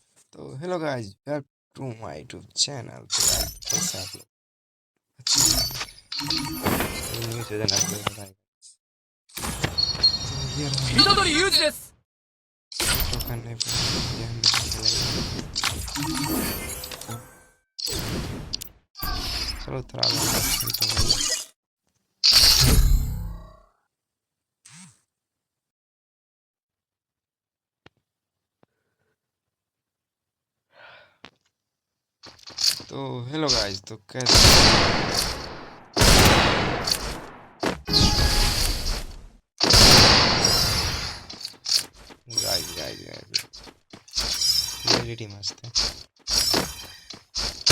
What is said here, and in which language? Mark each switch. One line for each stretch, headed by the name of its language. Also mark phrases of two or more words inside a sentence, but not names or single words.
English: तो hello guys, welcome to my YouTube channel.
Hindi: तो गाइस कैसे आप लोग?
English: new season upload
Hindi: हो रहा है। तो ये रहा
Japanese: 虎杖裕二です。
Hindi: तो करने पे ये हम लोग खेलेंगे। चलो थोड़ा लंबा खेलते हैं भाई। तो
English: hello guys,
Hindi: तो कैसे
English: guys guys guys
Hindi: क्लियरिटी मस्त है।